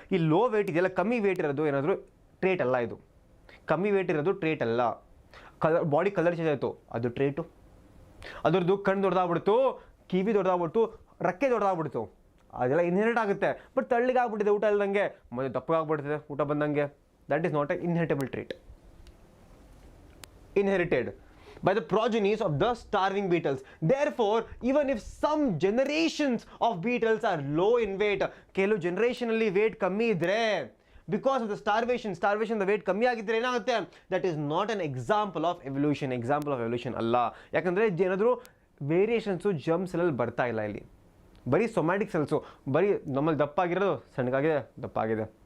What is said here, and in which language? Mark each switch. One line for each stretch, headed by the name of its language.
Kannada: ಈ low wait ಇದೆಯಲ್ಲ, ಕಮ್ಮಿ ವೇಟ್ ಇರೋದು ಏನಾದರೂ ಟ್ರೇಟ್ ಅಲ್ಲ, ಇದು ಕಮ್ಮಿ ವೇಟ್ ಇರೋದು ಟ್ರೇಟ್ ಅಲ್ಲ. ಬಾಡಿ ಕಲರ್ ಚೇಂಜ್ ಆಯಿತು, ಅದು ಟ್ರೇಟು. ಅದರದ್ದು ಕಣ್ಣು ದೊಡ್ಡದಾಗ್ಬಿಡ್ತು, ಕಿವಿ ದೊಡ್ಡದಾಗ್ಬಿಡ್ತು, ರೆಕ್ಕೆ ದೊಡ್ಡದಾಗ್ಬಿಡ್ತು, ಅದೆಲ್ಲ ಇನ್ಹೆರಿಟ್ ಆಗುತ್ತೆ. ಬಟ್ ತಳ್ಳಿಗಾಗ್ಬಿಟ್ಟಿದೆ ಊಟ ಇಲ್ದಂಗೆ, ಮತ್ತೆ ದಪ್ಪಗಾಗ್ಬಿಡ್ತಿದೆ ಊಟ ಬಂದಂಗೆ.
English: That is not a inheritable trait. Inherited by the progenies of the starving beetles. Therefore, even if some generations of beetles are low in weight,
Kannada: ಕೆಲವು ಜನರೇಷನ್ ಅಲ್ಲಿ ವೇಟ್ ಕಮ್ಮಿ ಇದ್ರೆ,
English: because of the starvation the weight
Kannada: ಕಮ್ಮಿ ಆಗಿದ್ರೆ ಏನಾಗುತ್ತೆ,
English: That is not an example of evolution ಅಲ್ಲ.
Kannada: ಯಾಕಂದ್ರೆ ಏನಾದರೂ ವೇರಿಯೇಷನ್ಸು ಜರ್ಮ್ ಸೆಲ್ಲಲ್ಲಿ ಬರ್ತಾ ಇಲ್ಲ ಇಲ್ಲಿ, ಬರೀ ಸೊಮ್ಯಾಟಿಕ್ ಸೆಲ್ಸು, ಬರೀ ನಮ್ಮಲ್ಲಿ ದಪ್ಪ ಆಗಿರೋದು ಸಣ್ಣಗಾಗಿದೆ, ದಪ್ಪ ಆಗಿದೆ.